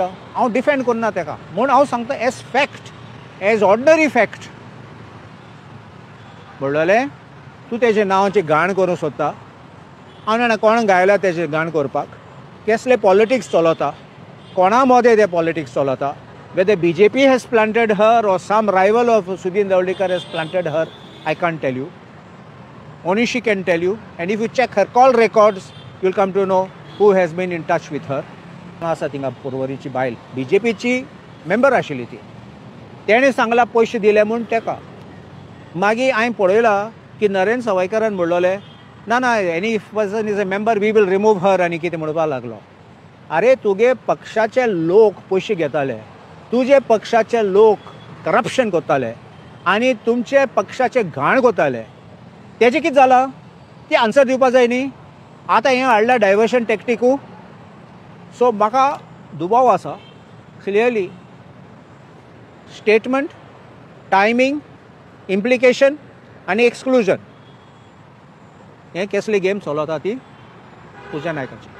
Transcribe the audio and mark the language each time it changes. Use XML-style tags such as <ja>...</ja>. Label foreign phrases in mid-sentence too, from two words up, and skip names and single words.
<kok>हांव डिफेंड करना ताका म्हूण हांव सांगता</kok> <en>as fact as ordinary fact</en> <kok>म्हणलें तूं तेजे नांवाची घाण करूंक सोदता. हांव जाणा कोणाक गायला तेजे घाण करपाक. कसले पॉलिटिक्स चलता कोणा मदें ते पॉलिटिक्स चलता.</kok> <en>वेदर BJP has planted her or some rival of Sudhin Dhavlikar has planted her, I can't tell you. Only she can tell you. And if you check her call records, you'll come to know who has been in touch with her.</en> <kok>आसा थिंगा पुरवरीची बायल BJPची मेंबर आशिल्ली ती. तेणें सांगलां पयशे दिले म्हूण ताका. मागीर हांवें पळयलां की नरेंद्र सवायकरान म्हणलेलें ना ना</kok> <en>any person is a member we will remove her</en> <kok>आनी कितें म्हणपाक लागलो. आरे तुगे पक्षाचे लोक पयशे घेताले, तुजे पक्षाचे लोक करप्शन करताले आनी तुमचे पक्षाचे घाण करताले. तेजें कितें जालां ती आन्सर दिवपाक जाय न्ही. आतां हें हाडला</kok> <en>diversion tactics.</en> <kok>सो म्हाका दुबाव आसा</kok> <en>clearly statement timing implication</en> <kok>आनी एक्सक्लुजन हें कसली गेम चलता ती पुजा नायकाची.</kok>